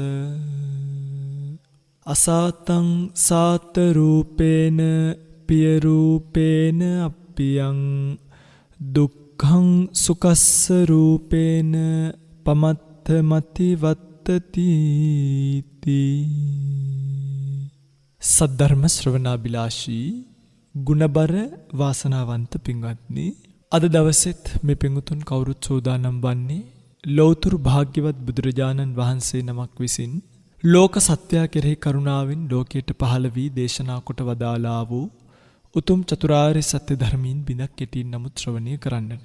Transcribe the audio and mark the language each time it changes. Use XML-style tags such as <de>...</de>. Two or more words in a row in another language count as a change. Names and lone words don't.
<pi>අසාතං සාත රූපේන පිය රූපේන අප්පියං දුක්ඛං සුකස්ස රූපේන පමත්තමති වත්තති</pi> <si>සද්ධර්ම ශ්‍රවණාබිලාෂී ගුණබර වාසනාවන්ත පින්වත්නි, අද දවසෙත් මේ පින්වතුන් කවුරුත් සූදානම් වන්නේ ලෞතුරු භාග්‍යවත් බුදුරජාණන් වහන්සේ නමක් විසින් ලෝක සත්‍යය කෙරෙහි කරුණාවෙන් ලෝකයට පහළ වී දේශනා කොට වදාළා වූ උතුම් චතුරාර්ය සත්‍ය ධර්මීන් බිඳක් කෙටියෙන් නමුත් ශ්‍රවණය කරන්නට.</si>